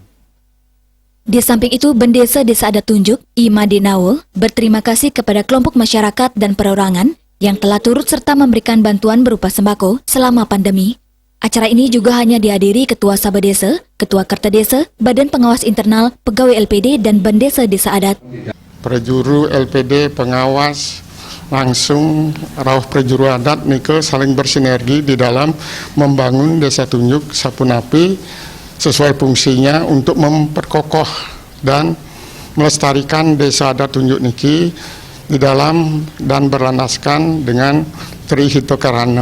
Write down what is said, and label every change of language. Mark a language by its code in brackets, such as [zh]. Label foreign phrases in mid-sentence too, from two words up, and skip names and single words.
[id] Di samping itu, Bendesa Desa Adat Tunjuk, Ima Denawo, berterima kasih kepada kelompok masyarakat dan perorangan yang telah turut serta memberikan bantuan berupa sembako selama pandemi. Acara ini juga hanya dihadiri Ketua Sabah Desa, Ketua Kerta Desa, Badan Pengawas Internal, Pegawai LPD, dan Bendesa Desa Adat. Prajuru LPD pengawas langsung [ban] rauh prajuru adat nike [id] saling bersinergi di dalam membangun Desa Tunjuk Sapunapi sesuai fungsinya untuk memperkokoh dan melestarikan Desa Adat Tunjuk niki di dalam dan berlandaskan dengan Tri Hito Karano.